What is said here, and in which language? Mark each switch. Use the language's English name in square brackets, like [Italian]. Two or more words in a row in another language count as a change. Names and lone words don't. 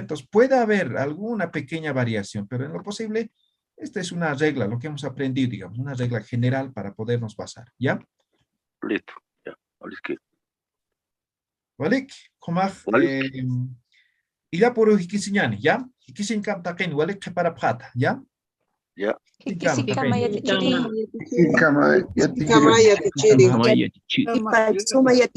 [Spanish] Entonces, puede haber alguna pequeña variación, pero en lo posible, esta es una regla, lo que hemos aprendido, digamos, una regla general para podernos basar, ¿ya? Listo, ya, ¿Vale? Y ya por hikisiñani, ¿ya? [Aymara] Hikisin kaptaken, [Spanish] ¿vale? Que para pata, ¿ya? Ya. [Aymara] Hikisikama yatichiri. Hikisikama yatichiri.